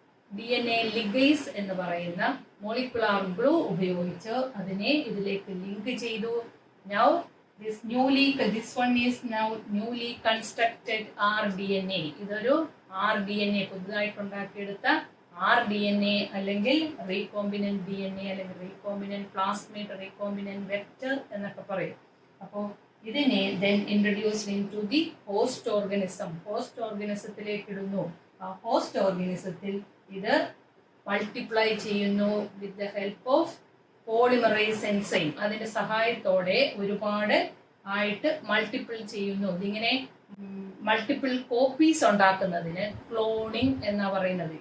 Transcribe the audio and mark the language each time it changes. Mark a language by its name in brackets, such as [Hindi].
[Malayalam] DNA ligase എന്ന് പറയുന്ന molecular glue ഉപയോഗിച്ച് അതിനെ ഇതിലേക്ക് ലിങ്ക് ചെയ്തു. [English] Now this one is now newly constructed rDNA. [Malayalam] ഇതൊരു rDNA, പുതുതായിട്ട് ഉണ്ടാക്കിയെടുത്ത RDNA അല്ലെങ്കിൽ റീകോമ്പിനന്റ് DNA അല്ലെങ്കിൽ റീകോമ്പിനന്റ് പ്ലാസ്മിഡ്, റീകോമ്പിനന്റ് വെക്റ്റർ എന്നൊക്കെ പറയും. അപ്പോൾ ഇതിനെ [English] then introduced into the host organism. [Malayalam] Host ഓർഗനിസത്തിലേക്ക് ഇടുന്നു. ആ ഹോസ്റ്റ് ഓർഗനിസത്തിൽ ഇത് മൾട്ടിപ്ലൈ ചെയ്യുന്നു [English] With the help of polymerize enzyme. [Malayalam] അതിന്റെ സഹായത്തോടെ ഒരുപാട് ആയിട്ട് മൾട്ടിപ്പിൾ ചെയ്യുന്നു. ഇതിങ്ങനെ മൾട്ടിപ്പിൾ കോപ്പീസ് ഉണ്ടാക്കുന്നതിന് ക്ലോണിംഗ് എന്നാ പറയുന്നത്.